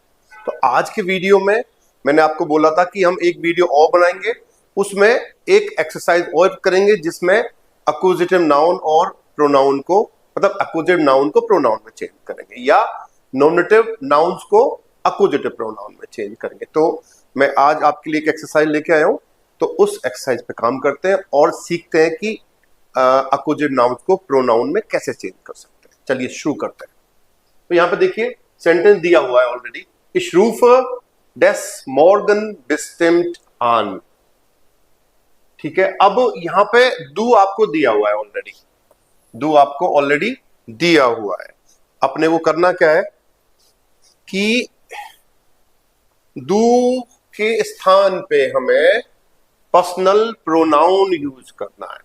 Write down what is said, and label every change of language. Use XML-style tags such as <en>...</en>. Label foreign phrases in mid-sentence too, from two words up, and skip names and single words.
<hi>तो आज के वीडियो में मैंने आपको बोला था कि हम एक वीडियो और बनाएंगे, उसमें एक एक्सरसाइज और करेंगे जिसमें</hi> <en>accusative noun</en> <hi>और प्रोनाउन को मतलब</hi> <en>accusative noun</en> <hi>को प्रोनाउन में चेंज करेंगे या</hi> <en>nominative nouns</en> <hi>को</hi> <en>accusative pronoun</en> <hi>में चेंज करेंगे। तो मैं आज आपके लिए एक एक्सरसाइज लेके आया हूं, तो उस एक्सरसाइज पे काम करते हैं और सीखते हैं कि</hi> <en>accusative nouns</en> <hi>को प्रोनाउन में कैसे चेंज कर सकते हैं। चलिए शुरू करते हैं। तो यहां पे देखिए सेंटेंस दिया हुआ है ऑलरेडी,</hi> <de>Ich rufe des Morgen bestimmt an।</de> <hi>ठीक है, अब यहां पे डू आपको दिया हुआ है ऑलरेडी, डू आपको ऑलरेडी दिया हुआ है। अपने को करना क्या है कि डू के स्थान पे हमें</hi> <en>personal pronoun use</en> <hi>करना है।</hi>